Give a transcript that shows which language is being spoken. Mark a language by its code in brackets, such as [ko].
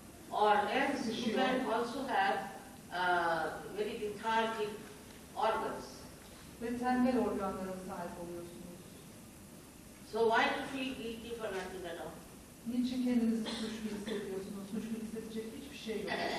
[en] Or else you can also have very lethargic organs. [tr] ve tembel organlara sahip oluyorsunuz. [en] So why to feel guilty for nothing at all? [tr] Niçin kendinizi suçlu hissediyorsunuz? Suçlu hissedecek hiçbir şey yok.